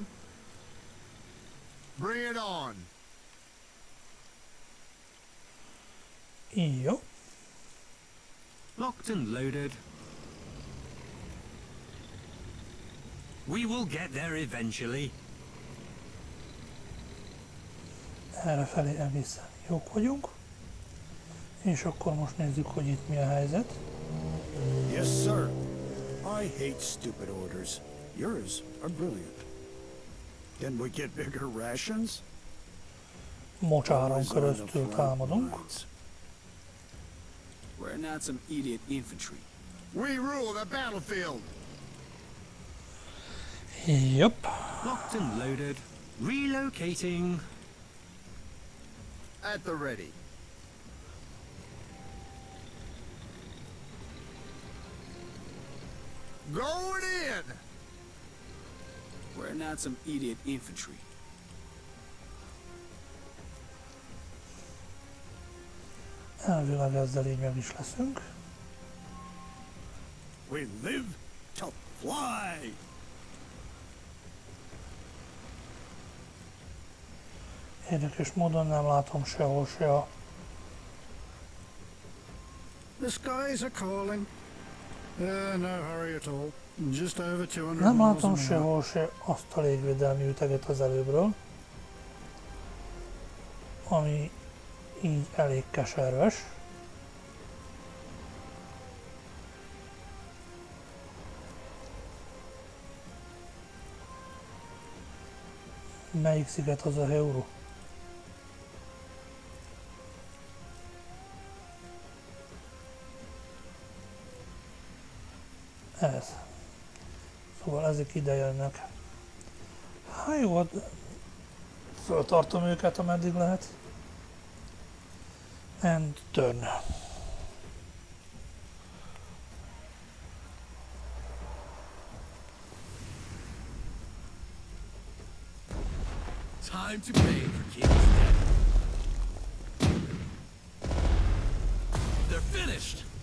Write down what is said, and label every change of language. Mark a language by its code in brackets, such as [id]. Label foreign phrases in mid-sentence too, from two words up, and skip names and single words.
[en] Bring it on. [hu] Jó. [en] Locked and loaded. We will get there eventually. [hu] Errefelé egészen jók vagyunk. És akkor most nézzük, hogy itt mi a helyzet. [en] Yes, sir. I hate stupid orders. Yours are brilliant. Can we get bigger rations? [hu] Mocsáron [en] Always on the [hu] keresztül [en] front [hu] támadunk. [en] lines. We're not some idiot infantry. We rule the battlefield. [hu] Jopp. [en] Locked and loaded. Relocating. At the ready. Going in. We're not some idiot infantry. [hu] Elvileg ezzel így meg is leszünk. [en] We live to fly. [hu] Érdekes módon nem látom sehol se a... [en] The skies are calling. No hurry at all. Just over 200 [hu] Nem [en] miles [hu] látom [en] an hour. [hu] sehol se azt a légvédelmi üteget az előbbről. Ami így elég keserves. Melyik sziget az a Heuro? Ez. Szóval ezek ide jönnek. Hát jó, föltartom őket, ameddig lehet. [en] And turn. Time to pay for King's debt. They're finished!